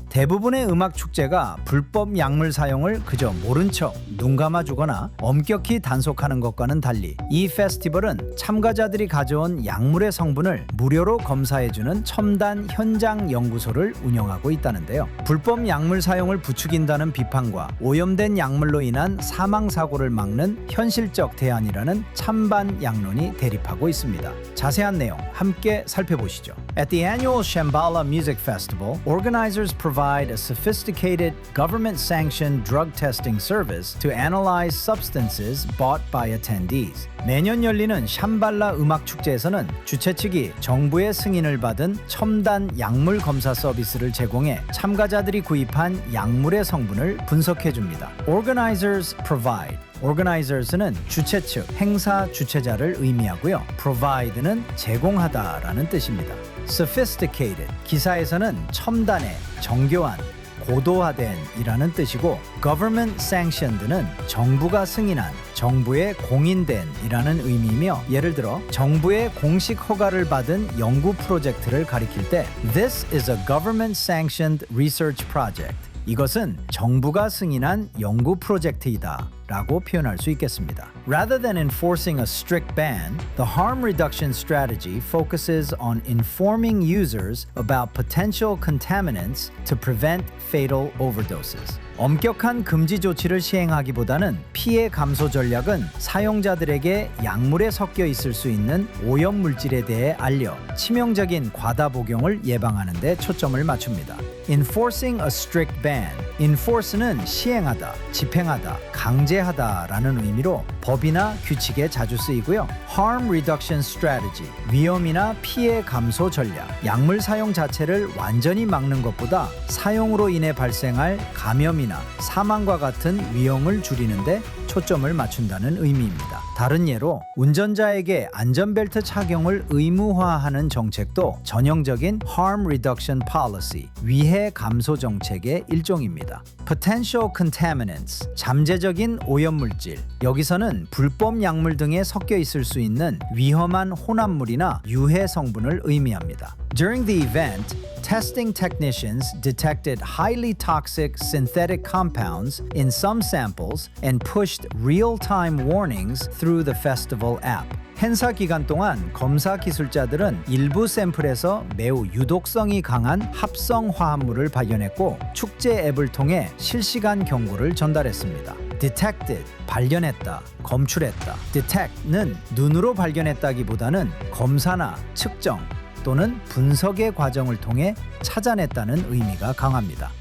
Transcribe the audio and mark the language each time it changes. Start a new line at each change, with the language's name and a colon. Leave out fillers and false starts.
Korean: 대부분의 음악 축제가 불법 약물 사용을 그저 모른 척 눈 감아주거나 엄격히 단속하는 것과는 달리 이 페스티벌은 참가자들이 가져온 약물의 성분을 무료로 검사해주는 첨단 현장 연구소를 운영하고 있다는데요. 불법 약물 사용을 부추긴다는 비판과 오염된 약물로 인한 사망 사고를 막는 현실적 대안이라는 찬반 양론이 대립하고 있습니다. 자세한 내용 함께 살펴보시죠.
English: At the annual Shambhala Music Festival, organizers provide a sophisticated government-sanctioned drug testing service to analyze substances bought by attendees.
Korean: 매년 열리는 샴발라 음악 축제에서는 주최 측이 정부의 승인을 받은 첨단 약물 검사 서비스를 제공해 참가자들이 구입한 약물의 성분을 분석해 줍니다.
English: Organizers provide.
Korean: Organizers는 주최 측, 행사 주최자를 의미하고요. Provide는 제공하다라는 뜻입니다.
English: Sophisticated.
Korean: 기사에서는 첨단의, 정교한, 고도화된 이라는 뜻이고 government sanctioned는 정부가 승인한, 정부의 공인된 이라는 의미이며 예를 들어 정부의 공식 허가를 받은 연구 프로젝트를 가리킬 때
English: This is a government sanctioned research project.
Korean: 이것은 정부가 승인한 연구 프로젝트이다 라고 표현할 수 있겠습니다.
English: Rather than enforcing a strict ban, the harm reduction strategy focuses on informing users about potential contaminants to prevent fatal overdoses.
Korean: 엄격한 금지 조치를 시행하기보다는 피해 감소 전략은 사용자들에게 약물에 섞여 있을 수 있는 오염 물질에 대해 알려 치명적인 과다 복용을 예방하는 데 초점을 맞춥니다.
English: Enforcing a strict ban.
Korean: Enforce는 시행하다, 집행하다, 강제하다라는 의미로 법이나 규칙에 자주 쓰이고요.
English: Harm reduction strategy.
Korean: 위험이나 피해 감소 전략. 약물 사용 자체를 완전히 막는 것보다 사용으로 인해 발생할 감염이나 사망과 같은 위험을 줄이는데 초점을 맞춘다는 의미입니다. 다른 예로 운전자에게 안전벨트 착용을 의무화하는 정책도 전형적인 harm reduction policy, 위해 감소 정책의 일종입니다.
English: Potential contaminants,
Korean: 잠재적인 오염물질. 여기서는 불법 약물 등에 섞여 있을 수 있는 위험한 혼합물이나 유해 성분을 의미합니다.
English: During the event, testing technicians detected highly toxic synthetic compounds in some samples and pushed real-time warnings through the festival app.
Korean: 행사 기간 동안 검사 기술자들은 일부 샘플에서 매우 유독성이 강한 합성 화합물을 발견했고 축제 앱을 통해 실시간 경고를 전달했습니다. Detected, 발견했다, 검출했다. Detect는 눈으로 발견했다기보다는 검사나 측정 또는 분석의 과정을 통해 찾아냈다는 의미가 강합니다.